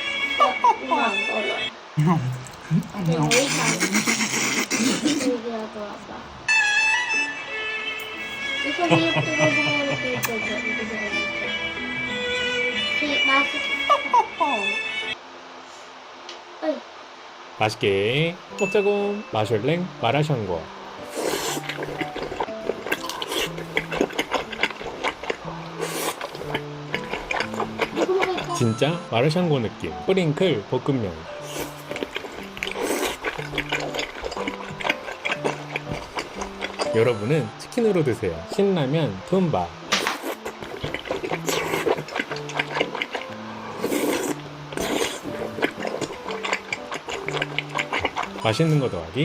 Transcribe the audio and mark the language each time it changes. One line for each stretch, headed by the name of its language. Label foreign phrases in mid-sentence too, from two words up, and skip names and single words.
Filipino: Wait lang. May ginagawa pa. Isang hirap ito na bumulit dito. Si, bakit? Ay,
Korean: 맛있게 먹자고. 마셜랭 마라샹궈.
Filipino: hindi ko makita.
Korean: 진짜 마라샹궈 느낌. 뿌링클 볶음면. 여러분은 치킨으로 드세요. 신라면 툼바. 맛있는 거 더하기